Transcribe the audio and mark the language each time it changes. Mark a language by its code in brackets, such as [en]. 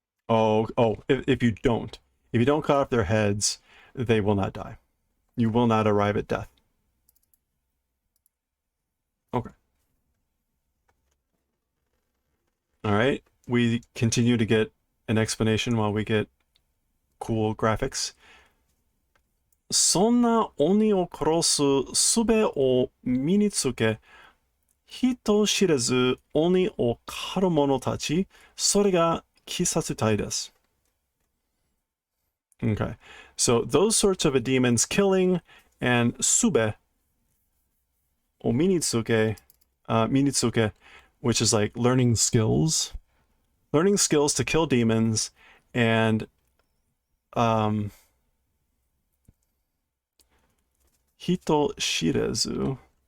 [en] If you don't cut off their heads, they will not die. You will not arrive at death. Okay. All right. We continue to get an explanation while we get cool graphics. [ja] そんな鬼を殺す術を身につけ、人知れず鬼を狩る者たち、それが鬼殺隊です。 [en] Okay, so those sorts of a demons killing and [ja] sube, or minitsuke, minitsuke, [en] which is like learning skills to kill demons, and [ja] hito shirezu,